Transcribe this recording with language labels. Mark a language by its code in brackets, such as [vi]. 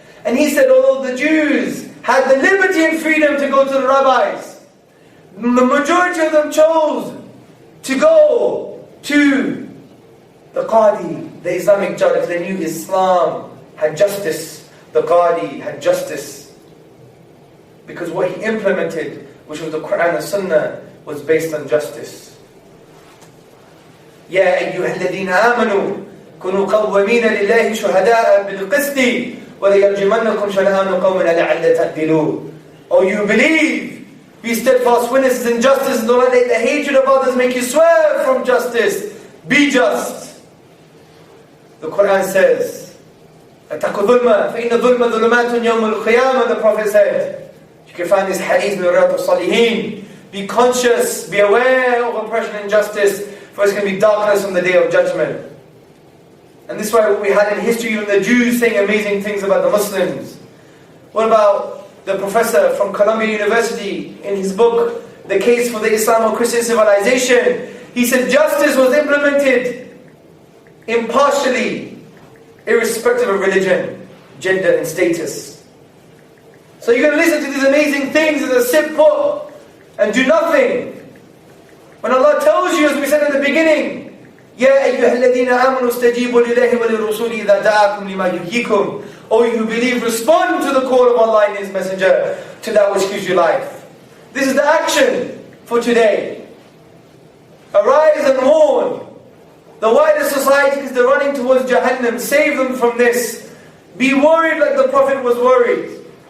[en] And he said, although the Jews had the liberty and freedom to go to the rabbis, the majority of them chose to go to the Qadi, the Islamic judge. They knew Islam had justice. The Qadi had justice. Because what he implemented, which was the Quran and Sunnah, was based on justice. [ar] يا أيها الذين آمنوا كونوا قوامين لله شهداء بالقسط ولا يرجمنكم شنآن قوم لعل تعدلوا. [en] Oh, you believe, be steadfast witnesses in justice, and don't let the hatred of others make you swerve from justice. Be just. The Quran says, [ar] أتقوا ظلما فإن الظلم ظلمات يوم القيامة. [en] The Prophet said, you can find this hadith in Riyadh al-Salihin. Be conscious, be aware of oppression and injustice, for it's going to be darkness on the Day of Judgment. And this is why we had in history even the Jews saying amazing things about the Muslims. What about the professor from Columbia University in his book, The Case for the Islamo-Christian Civilization? He said justice was implemented impartially, irrespective of religion, gender and status. So you're going to listen to these amazing things and sit put and do nothing. When Allah tells you, as we said at the beginning, [ar] يَا أَيُّهَا الَّذِينَ آمَنُوا اسْتَجِيبُوا لِلَّهِ وَلِلرُّسُولِ إِذَا دَعَاكُمْ لِمَا يُحْيِيكُمْ. [en] O you who believe, respond to the call of Allah and His Messenger, to that which gives you life. This is the action for today. Arise and warn the wider societies that are running towards Jahannam. Save them from this. Be worried like the Prophet was worried.